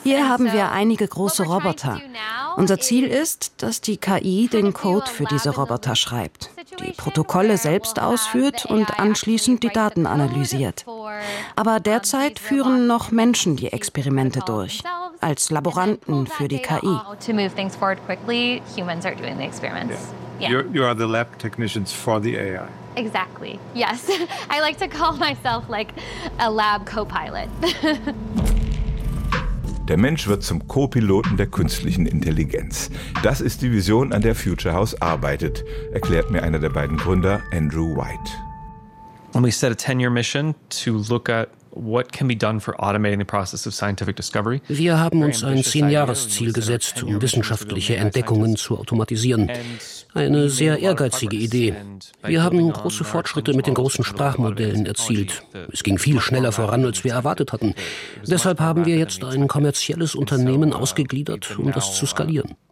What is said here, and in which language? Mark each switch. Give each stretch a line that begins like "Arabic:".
German: Hier haben wir einige große Roboter. Unser Ziel ist, dass die KI den Code für diese Roboter schreibt, die Protokolle selbst ausführt und anschließend die Daten analysiert. Aber derzeit führen noch Menschen die Experimente durch. Als Laboranten für die KI.
English: To move things forward quickly, humans are doing the experiments. Yeah. You are the lab technicians for the AI. Exactly. Yes. I like to call myself like a lab co-pilot.
German: Der Mensch wird zum Co-Piloten der künstlichen Intelligenz. Das ist die Vision, an der Future House arbeitet, erklärt mir einer der beiden Gründer, Andrew White.
English: And we set a 10-year mission to look at what can be done for automating the process of scientific discovery.
German: Wir haben uns ein 10-Jahres-Ziel gesetzt, um wissenschaftliche Entdeckungen zu automatisieren. Eine sehr ehrgeizige Idee. Wir haben große Fortschritte mit den großen Sprachmodellen erzielt. Es ging viel schneller voran, als wir erwartet hatten. Deshalb haben wir jetzt ein kommerzielles Unternehmen ausgegliedert, um das zu skalieren.